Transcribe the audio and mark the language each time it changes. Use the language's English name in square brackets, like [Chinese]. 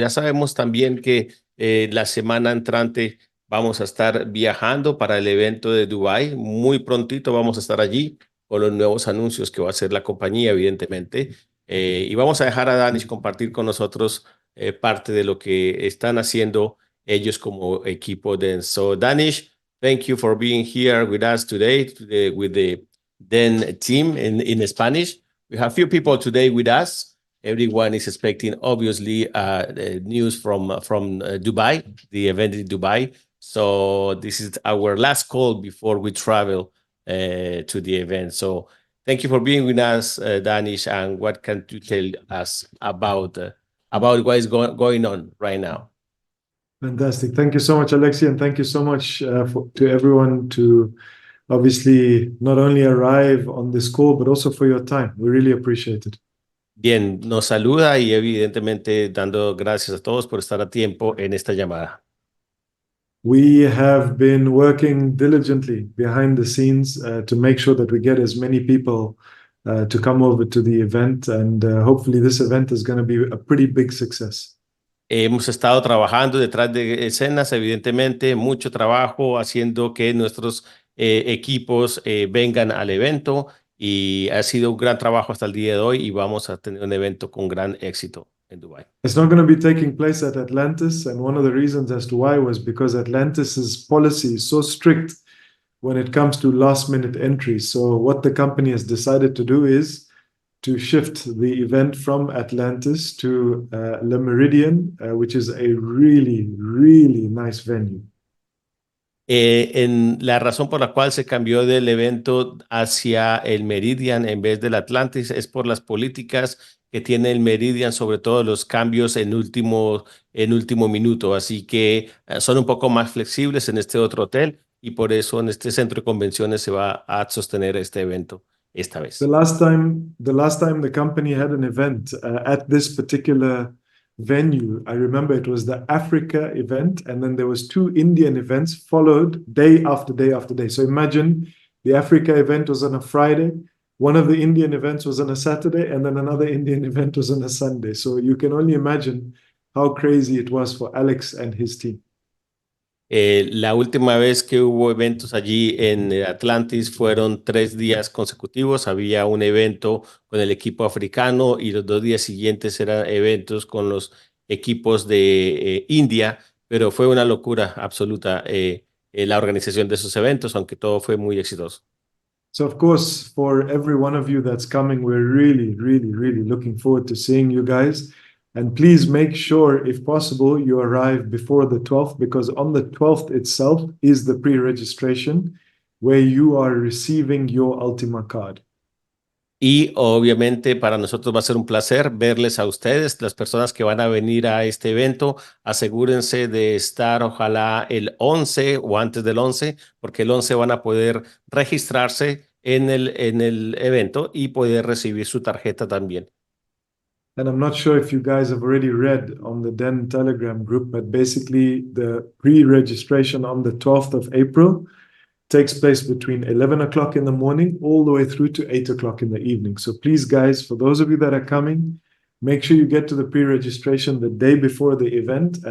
[Spanish] Ya sabemos también que la semana entrante vamos a estar viajando para el evento de Dubái. Muy prontito vamos a estar allí con los nuevos anuncios que va a hacer la compañía, evidentemente. Y vamos a dejar a Danish compartir con nosotros parte de lo que están haciendo ellos como equipo DEN. [English] So Danish, thank you for being here with us today with the DEN team in Spanish. We have few people today with us. Everyone is expecting, obviously, news from Dubai, the event in Dubai. So this is our last call before we travel to the event. So thank you for being with us, Danish. And what can you tell us about what is going on right now? Fantastic. Thank you so much, Alexi, and thank you so much to everyone to obviously not only arrive on this call, but also for your time. We really appreciate it. [Spanish] Bien, nos saluda y evidentemente dando gracias a todos por estar a tiempo en esta llamada. [English] We have been working diligently behind the scenes to make sure that we get as many people to come over to the event, and hopefully this event is going to be a pretty big success. [Spanish] Hemos estado trabajando detrás de escenas, evidentemente, mucho trabajo haciendo que nuestros equipos vengan al evento y ha sido un gran trabajo hasta el día de hoy y vamos a tener un evento con gran éxito en Dubái. [English] It's not going to be taking place at Atlantis, and one of the reasons as to why was because Atlantis's policy is so strict when it comes to last minute entries. So what the company has decided to do is to shift the event from Atlantis to Le Méridien, which is a really, really nice venue. [Spanish] En la razón por la cual se cambió del evento hacia el Meridian en vez del Atlantis es por las políticas que tiene el Meridian, sobre todo los cambios en último minuto. Así que son un poco más flexibles en este otro hotel y por eso en este centro de convenciones se va a sostener este evento esta vez. [English] The last time the company had an event at this particular venue, I remember it was the Africa event, and then there was two Indian events followed day after day after day. So imagine the Africa event was on a Friday, one of the Indian events was on a Saturday, and then another Indian event was on a Sunday. So you can only imagine how crazy it was for Alex and his team. [Spanish] La última vez que hubo eventos allí en Atlantis fueron 3 días consecutivos. Había un evento con el equipo africano y los 2 días siguientes eran eventos con los equipos de India, pero fue una locura absoluta la organización de esos eventos, aunque todo fue muy exitoso. [English] So of course, for every one of you that's coming, we're really, really, really looking forward to seeing you guys. And please make sure, if possible, you arrive before the 12th, because on the 12th itself is the pre-registration where you are receiving your Ultima card. [Spanish] Y obviamente para nosotros va a ser un placer verles a ustedes, las personas que van a venir a este evento. Asegúrense de estar ojalá el 11 o antes del 11, porque el 11 van a poder registrarse en el evento y poder recibir su tarjeta también. [English] And I'm not sure if you guys have already read on the Den Telegram group, but basically the pre-registration on the 12th of April takes place between 11 o'clock in the morning all the way through to 8 o'clock in the evening. So please, guys, for those of you that are coming, make sure you get to the pre-registration the day before the event.